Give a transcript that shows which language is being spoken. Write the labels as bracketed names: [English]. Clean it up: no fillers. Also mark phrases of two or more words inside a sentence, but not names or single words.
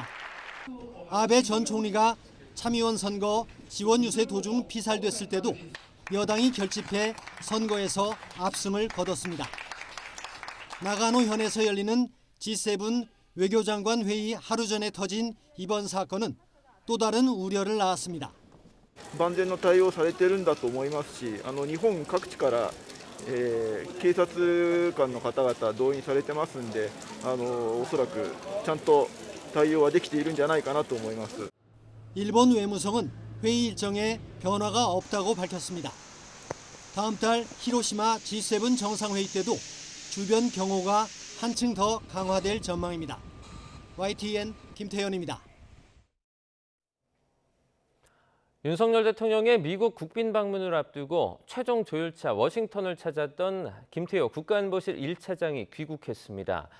[Korean] 아베 전 총리가 참의원 선거 지원 유세 도중 피살됐을 때도 여당이 결집해 선거에서 압승을 거뒀습니다. 나가노현에서 열리는 G7 외교장관 회의 하루 전에 터진 이번 사건은 또 다른 우려를 낳았습니다. [Japanese] 万全の対応されているんだと思いますし、日本各地から、警察官の方々動員されてますんで、おそらくちゃんと対応はできているんじゃないかなと思います。 [Korean] 일본 외무성은 회의 일정에 변화가 없다고 밝혔습니다. 다음 달 히로시마 G7 정상회의 때도 주변 경호가 한층 더 강화될 전망입니다. YTN 김태현입니다. 윤석열 대통령의 미국 국빈 방문을 앞두고 최종 조율차 워싱턴을 찾았던 김태호 국가안보실 1차장이 귀국했습니다.